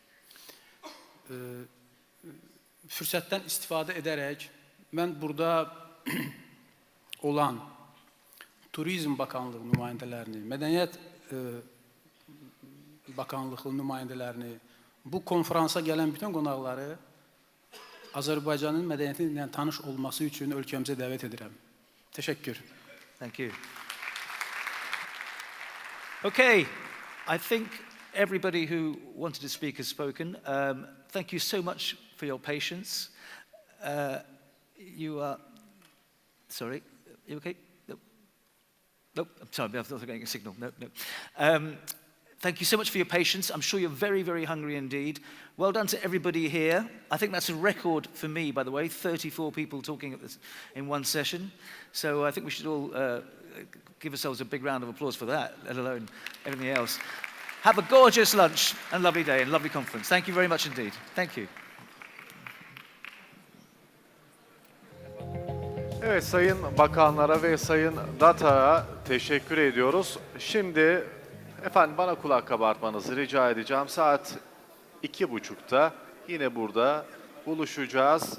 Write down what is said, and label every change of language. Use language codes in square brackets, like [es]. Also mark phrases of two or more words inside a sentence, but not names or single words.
[az] Fürsətdən istifadə edərək, mən burada olan Turizm Bakanlığı nümayəndələrini, Mədəniyyət Bakanlığı nümayəndələrini, bu konferansa gələn bütün qonaqları Azərbaycanın mədəniyyəti ilə tanış olması üçün ölkəmizə dəvət edirəm. Təşəkkür. [en] Thank you. Okay, I think everybody who wanted to speak has spoken. Thank you so much for your patience. You are, sorry, you okay? Nope. Nope, I'm sorry, I thought I was getting a signal. No. Thank you so much for your patience. I'm sure you're very, very hungry indeed. Well done to everybody here. I think that's a record for me, by the way, 34 people talking in one session. So I think we should all give ourselves a big round of applause for that, let alone everything else. Have a gorgeous lunch and lovely day and lovely conference. Thank you very much indeed. Thank you. [tr] Evet, Sayın Bakanlara ve Sayın Datar'a teşekkür ediyoruz. Şimdi efendim bana kulak kabartmanızı rica edeceğim. Saat 2.30'da yine burada buluşacağız.